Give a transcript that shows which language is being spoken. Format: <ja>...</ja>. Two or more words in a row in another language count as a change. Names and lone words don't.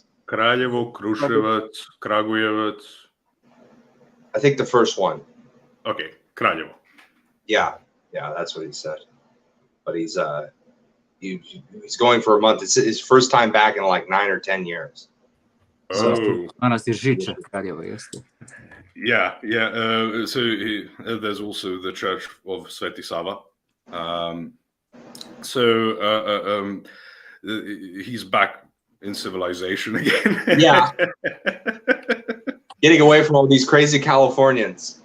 <en>Kraljevo, Kruševac, Kragujevac. I think the first one. Okay, Kraljevo. Yeah, that's what he said. But he's going for a month. It's his first time back in like 9 or 10 years. Oh. Manastir Žiča, Kraljevo, jeste. Yeah. So there's also the Church of Sveti Sava. He's back in civilization again. Yeah. Getting away from all these crazy Californians.</en>